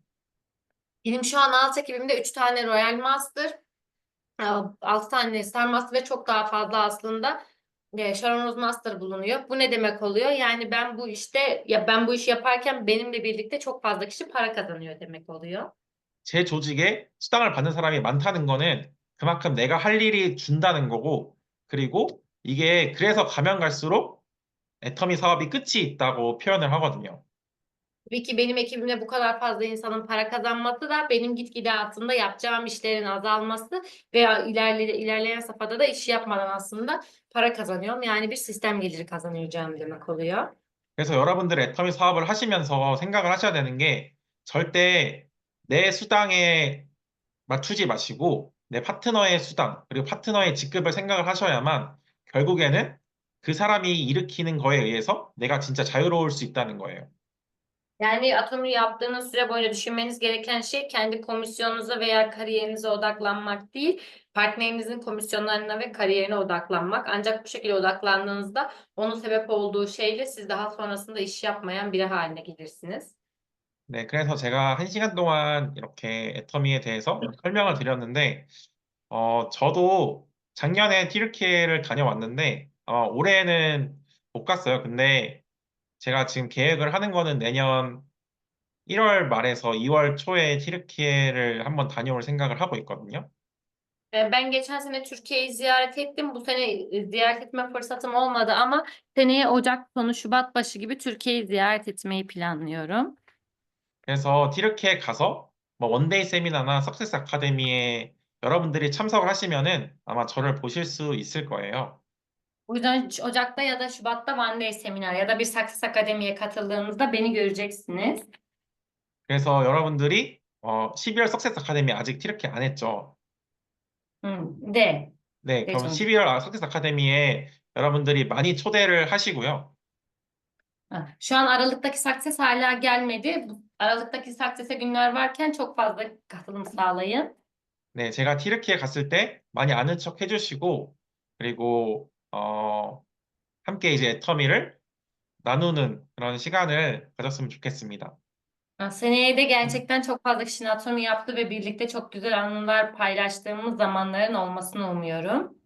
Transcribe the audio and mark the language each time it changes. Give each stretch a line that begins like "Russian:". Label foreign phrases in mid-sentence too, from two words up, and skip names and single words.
Turkish: Benim şu an alt ekibimde 3 tane Royal Master, 6 tane Star Master ve çok daha fazla aslında Sharon Rose Master bulunuyor. Bu ne demek oluyor? Yani ben bu işi yaparken benimle birlikte çok fazla kişi para kazanıyor demek oluyor.
Korean: 제 조직에 수당을 받는 사람이 많다는 거는 그만큼 내가 할 일이 준다는 거고, 그리고 이게 그래서 가면 갈수록 애터미 사업이 끝이 있다고 표현을 하거든요.
Turkish: Tabii ki benim ekibimde bu kadar fazla insanın para kazanması da benim gitgide aslında yapacağım işlerin azalması veya ilerleyen safhada da iş yapmadan aslında para kazanıyorum. Yani bir sistem geliri kazanacağım demek oluyor.
Korean: 그래서 여러분들 애터미 사업을 하시면서 생각을 하셔야 되는 게 절대 내 수당에 맞추지 마시고 내 파트너의 수당, 그리고 파트너의 직급을 생각을 하셔야만 결국에는 그 사람이 일으키는 거에 의해서 내가 진짜 자유로울 수 있다는 거예요.
Turkish: Yani Atomi yaptığınız süre boyunca düşünmeniz gereken şey kendi komisyonunuza veya kariyerinize odaklanmak değil, partnerinizin komisyonlarına ve kariyerine odaklanmak. Ancak bu şekilde odaklandığınızda onun sebep olduğu şeyle siz daha sonrasında iş yapmayan biri haline gelirsiniz.
Korean: 네, 그래서 제가 1시간 동안 이렇게 애터미에 대해서 설명을 드렸는데, 저도 작년에 튀르키예를 다녀왔는데, 올해는 못 갔어요. 근데 제가 지금 계획을 하는 거는 내년 1월 말에서 2월 초에 튀르키예를 한번 다녀올 생각을 하고 있거든요.
Turkish: Ben geçen sene Türkiye'yi ziyaret ettim. Bu sene ziyaret etme fırsatım olmadı ama seneye Ocak sonu Şubat başı gibi Türkiye'yi ziyaret etmeyi planlıyorum.
Korean: 그래서 튀르키예 가서 뭐 원데이 세미나나 석세스 아카데미에 여러분들이 참석을 하시면은 아마 저를 보실 수 있을 거예요.
Turkish: O yüzden Ocak'ta ya da Şubat'ta One Day seminer ya da bir Success Akademi'ye katıldığınızda beni göreceksiniz.
Korean: 그래서 여러분들이 12월 석세스 아카데미 아직 튀르키예 안 했죠.
Turkish: De.
Korean: 네,
Turkish: De
Korean: 그럼
Turkish: sonuç.
Korean: 12월 석세스 아카데미에 여러분들이 많이 초대를 하시고요.
Turkish: Ha, şu an Aralık'taki Success hala gelmedi. Bu Aralık'taki Success'e günler varken çok fazla katılım sağlayın.
Korean: 네, 제가 튀르키예 갔을 때 많이 아는 척 해주시고, 그리고 함께 이제 애터미를 나누는 그런 시간을 가졌으면 좋겠습니다.
Turkish: Ha, seneye de gerçekten çok fazla kişinin Atomi yaptı ve birlikte çok güzel anılar paylaştığımız zamanların olmasını umuyorum.